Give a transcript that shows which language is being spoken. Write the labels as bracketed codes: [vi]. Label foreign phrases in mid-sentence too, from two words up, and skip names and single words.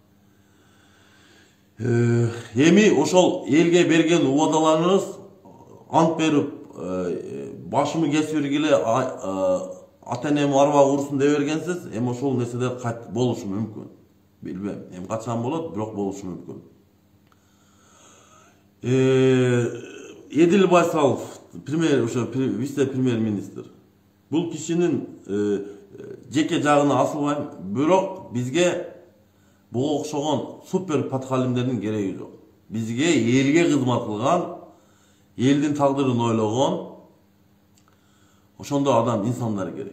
[ky] Эми ошол элге берген убадаларыңыз ант берип, башымы кесип бергиле ата-энем арбага урсун деп бергенсиз, эми ошол нерселер кайт болушу мүмкүн. Билбейм, эми качан болот, бирок болушу мүмкүн. Edil Baysal, vice-premier-ministr. Бул кишинин жеке жагына асылбайм, бирок бизге буга окшогон супер подхалимдердин кереги жок. Бизге элге кызмат кылган, элдин тагдырын ойлогон ошондой адам, инсандар керек.